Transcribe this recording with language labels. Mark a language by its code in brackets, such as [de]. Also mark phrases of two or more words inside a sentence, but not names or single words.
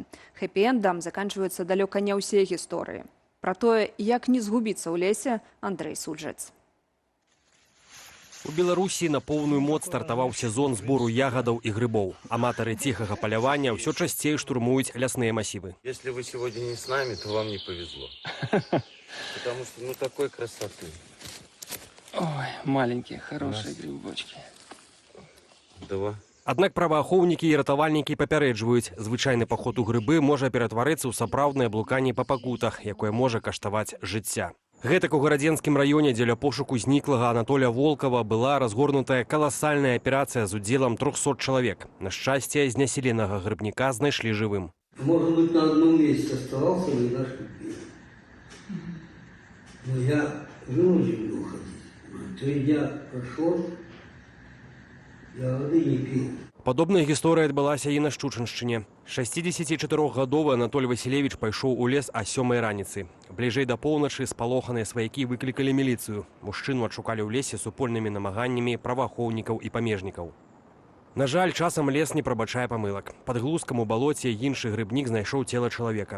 [be] Хэпі-эндам заканчваюцца далёка не ўсе гісторыі. Пра тое, як не згубіцца ў лесе, Андрэй Суджэц. У Беларусі на поўную моц стартаваў сезон збору ягадаў і грыбоў. Аматары ціхага палявання ўсё часцей штурмуюць лясныя масівы. [ru] Если вы сегодня не с нами, то вам не повезло. Потому что, такой красоты. Ой, маленькие, хорошие грибочки. Два. [be] Аднак праваахоўнікі і ратавальнікі папярэджваюць, звычайны паход у грыбы можа ператварыцца ў сапраўднае блуканне па пакутах, якое можа каштаваць жыцця. Гэтак у гарадзенскім раёне дзеля пошуку зніклага Анатоля Волкова была разгорнутая каласальная аперацыя з удзелам 300 чалавек. На шчасце, знясіленага грыбніка знайшлі жывым. [ru] Может быть, на одном месте оставался, и нашли. Но я вынужден был ходить. 3 дня прошел, я воды не пил. [be] Падобная гісторыя адбылася і на Шчучыншчыне. 64гадовы Анатоль Васілевіч пайшоў у лес а 7 раніцы. Бліжэй да поўначы спалоханыя сваякі выклікалі міліцыю. Мужчыну адшукалі ў лесе супольнымі намаганнямі праваахоўнікаў і памежнікаў. На жаль, часам лес не прабачае памылак. Пад глузкам у балоце іншы грыбнік знайшоў цела чалавека.